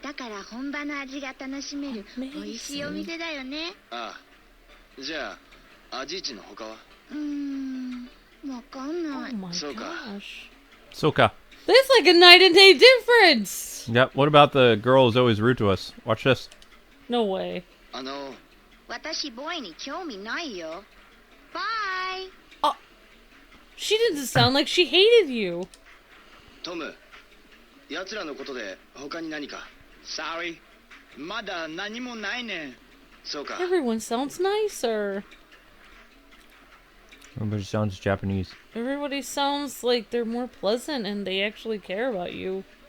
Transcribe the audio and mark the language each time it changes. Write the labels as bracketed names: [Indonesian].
[Japanese] だから本場の味が楽しめる美味しいお店だよね。ああ、じゃあ、あじいちの他はわかんない。 [English] Oh my [Japanese] そうか。 [English] gosh. [Japanese] Soka. [English] That's like a night and day difference! Yep, what about the girl who's always rude to us? Watch this. No way. [Japanese] あの、私ボーイに興味ないよ。バイ。 [English] She didn't sound like she hated you. [Japanese] トム、奴らのことで他に何か。Sorry、まだ何もないね。そうか。 [English] Everyone sounds nicer. Everybody sounds Japanese. Everybody sounds like they're more pleasant and they actually care about you.